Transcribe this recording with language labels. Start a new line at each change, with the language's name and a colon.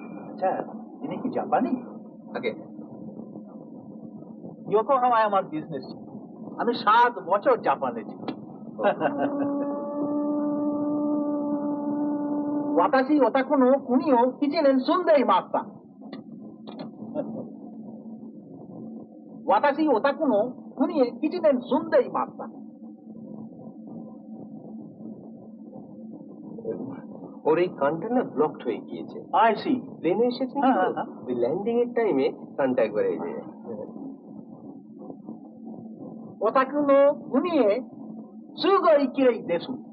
Bangla: আচ্ছা, ইনি কি জাপানি? আগে ইয়োকোহামায় আমার বিজনেস ছিল, আমি 7 বছর জাপানে ছিলাম।
Japanese: 私オタクの国を1年住んでいました。私オタクの国へ1年住んでいました。
Bangla: ওর এই কানটা না ব্লকড হয়ে গিয়েছে।
English: I see.
Bangla: প্লেনে এসেছে হ্যাঁ, তো, হ্যাঁ, হ্যাঁ। ওই ল্যান্ডিং এর টাইমে কানটা একবার এই যে
Japanese: オタクの国へすごい綺麗です。